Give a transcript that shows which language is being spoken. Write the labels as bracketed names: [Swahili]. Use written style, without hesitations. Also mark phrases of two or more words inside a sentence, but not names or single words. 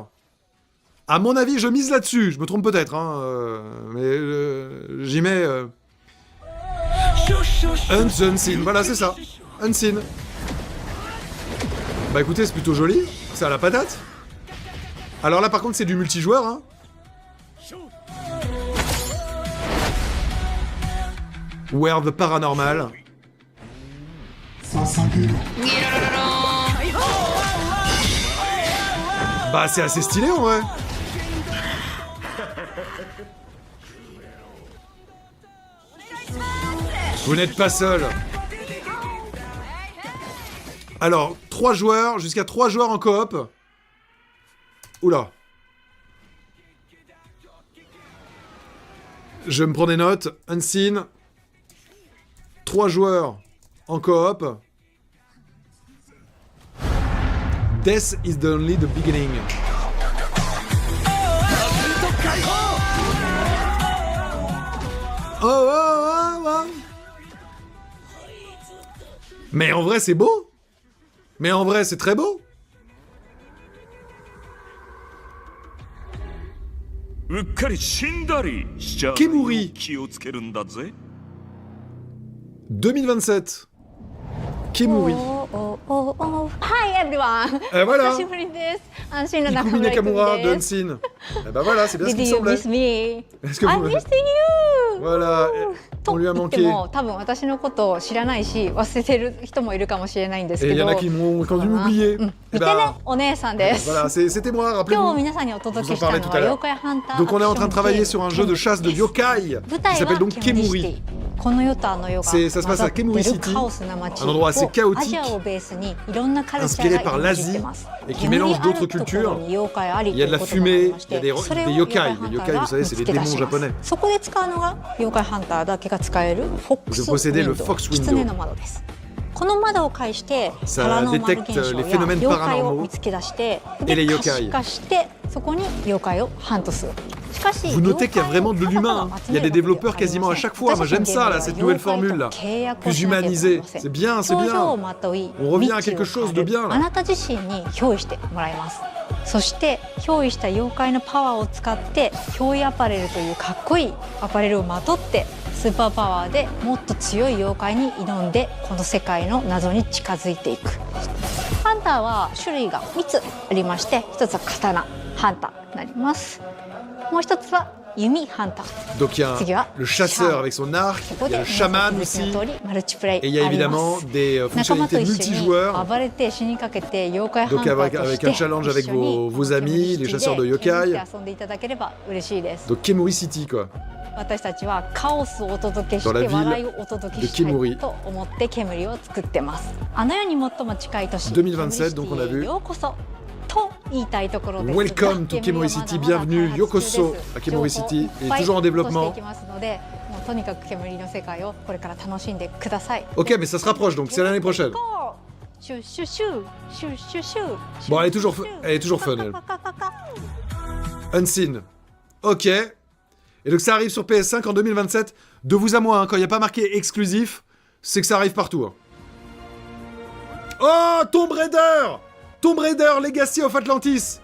[French] À mon avis, je mise là-dessus. Je me trompe peut-être, hein. Mais j'y mets... Unseen, voilà, c'est ça. Unseen. Bah écoutez, c'est plutôt joli. C'est à la patate. Alors là, par contre, c'est du multijoueur, hein. [English] Where the Paranormal. [French] Bah c'est assez stylé en vrai. Vous n'êtes pas seul. Alors, 3 joueurs, jusqu'à 3 joueurs en coop. Oula. Je me prends des notes. Unseen. 3 joueurs en coop. [English] Death is only the beginning. Oh, oh, oh, oh. [French] Mais en vrai, c'est beau. Mais en vrai, c'est très beau. Kemuri. 2027. Kemuri. [English] Hi everyone. [French] Voilà. [Japanese] 久しぶりです。安心の Ikumi 中村 Nakamura 君 de です。 [French] Unseen. Eh ben voilà, c'est bien ce [English] Did [French] qu'il me [English] you [French] semblait. [English] miss me? [French] Est-ce que [English] I [French] vous... [English] missed you. [French] Voilà, on lui a [Japanese] と言って [French] manqué. [Japanese] も多分私のことを知らないし忘れてる人もいるかもしれないんです [French] Et [Japanese] け [French] il y [Japanese] ど。 [French] en a qui m'ont quand dû m'oublier. [Japanese] うん [French] Eh [Japanese] 見てね [French] ben, [Japanese] お姉さんです。 [French] voilà, c'était moi, [Japanese] 今日 [French] rappelez-vous. [Japanese] 皆さんにお届け [French] Vous en [Japanese] した [French] parlez [Japanese] の [French] tout [Japanese] は [French] à l'heure. [Japanese] 妖怪ハンター [French] Donc on est en train de travailler [Japanese] ア [French] sur un [Japanese] クショ [French] jeu [Japanese] ン [French] de chasse de yokai [Japanese] 舞 [French] qui [Japanese] 台 [French] s'appelle [Japanese] は [French] donc [Japanese] ケムリシ [French] Kemuri. [Japanese] ティ。この世とあの世が [French] Ça se passe à [Japanese] 混ざって [French] Kemuri [Japanese] る [French] City, [Japanese] カオスな街 [French] un endroit assez [Japanese] を [French] chaotique, [Japanese] アジアをベースにいろんなカルチャ [French] inspiré [Japanese] ー [French] par [Japanese] が入 [French] l'Asie [Japanese] ってます。 [French] et qui mélange d'autres [Japanese] 煙あるところ [French] cultures. [Japanese] に妖怪あり [French] Il y a de la [Japanese] ということがあり [French] fumée, [Japanese] まし [French] il y a [Japanese] て [French] des [Japanese] それを [French] yokai. [Japanese] 妖怪 [French] Les [Japanese] ハンタ [French] yokai, [Japanese] ー [French] vous savez, [Japanese] が [French] c'est [Japanese] 見 [French] les [Japanese] つけ出 [French] démons [Japanese] します [French] japonais. [Japanese] そこで使うのが妖怪ハンターだけが使えるフォック [French] Vous [Japanese] スウ [French] possédez [Japanese] ィ [French] le [Japanese] ンド [French] Fox [Japanese] 狐 [French] Window. [Japanese] の窓です。 この窓を介して [French] Ça [Japanese] パラノーマル [French] détecte [Japanese] 現象 [French] les [Japanese] や [French] phénomènes [Japanese] 妖怪 [French] paranormaux [Japanese] を見つけ出して [French] et les [Japanese] で [French] yokai [Japanese] 可視化してそこに妖怪をハントする。しかし [French] Vous notez qu'il y a vraiment de l'humain. Il y a des développeurs quasiment à chaque fois. Moi, j'aime ça, là, cette nouvelle formule, là. Plus humanisée. C'est bien, c'est bien. On revient à quelque chose de bien, [Japanese] あ [French] là. [Japanese] なた自身に憑依してもらいます。そして憑依した妖怪のパワーを使って憑依アパレルというかっこいいアパレルをまとってスーパーパワーでもっと強い妖怪に挑んでこの世界の謎に近づいていく。ハンターは種類が3つありまして、1つは刀ハンターになります。もう1つは弓ハンター。 [French] Donc, il y a le chasseur avec son arc, il y a le chaman aussi. Et il y a évidemment des fonctionnalités multijoueurs. Donc, avec un challenge avec vos amis, les chasseurs de yokai. Donc, Kemuri City, quoi. [Japanese] 私たちはカオスをお届けして笑いをお届けしたいと思って煙を作ってます。あの世に最も近い都市 [French] 2027, donc on a vu. [Japanese] ようこそと言いたいところですが、 [English] Welcome to Kemuri City, [French] bienvenue, Yokoso à Kemuri City, et toujours en développement. [Japanese] とにかく煙の世界をこれから楽しんでください。 [French] Ok, mais ça se rapproche, donc c'est l'année prochaine. シュシュシュシュシュシュ。 Bon, elle est toujours fun, elle. Unseen. Ok. Et donc ça arrive sur PS5 en 2027. De vous à moi, hein, quand il n'y a pas marqué exclusif, c'est que ça arrive partout. Hein. Oh, Tomb Raider! Tomb Raider Legacy of Atlantis.